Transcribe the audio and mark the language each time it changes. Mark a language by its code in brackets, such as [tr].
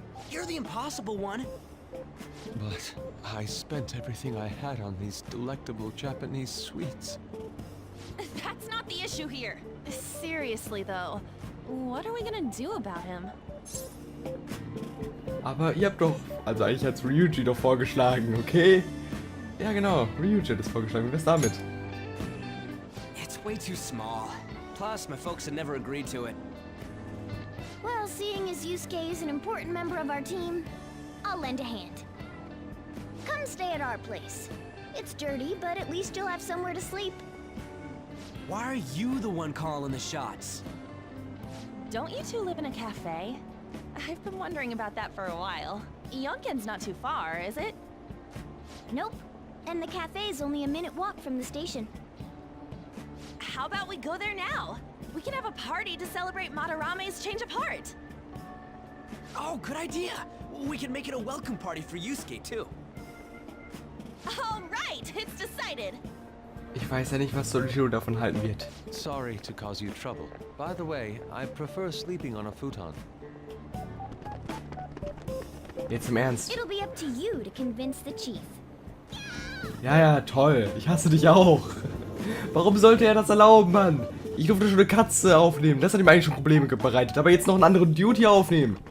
[en] You're the impossible one. But I spent everything I had on these delectable Japanese sweets. That's not the issue here. Seriously, though, what are we gonna do about him? [de] Aber ihr habt doch, also eigentlich hat's Ryuji doch vorgeschlagen, okay? Ja genau, Ryuji hat es vorgeschlagen. Wie wär's damit? [en] It's way too small. Plus, my folks had never agreed to it. Well, seeing as Yusuke is an important member of our team, I'll lend a hand. Come stay at our place. It's dirty, but at least you'll have somewhere to sleep. Why are you the one calling the shots? Don't you two live in a cafe? I've been wondering about that for a while. Yonken's not too far, is it? Nope. And the cafe's only a minute walk from the station. How about we go there now? We can have a party to celebrate Madarame's change of heart. Oh, good idea. We can make it a welcome party for Yusuke, too. All right, it's decided. [de] Ich weiß ja nicht, was Solishiro davon halten wird. [en] Sorry to cause you trouble. By the way, I prefer sleeping on a futon. [de] Jetzt im Ernst. [en] It'll be up to you to convince the chief. [de] Ja, ja, toll. Ich hasse dich auch. Warum sollte er das erlauben, Mann? Ich durfte schon eine Katze aufnehmen. Das hat ihm eigentlich schon Probleme bereitet. Aber jetzt noch einen anderen Dude hier aufnehmen.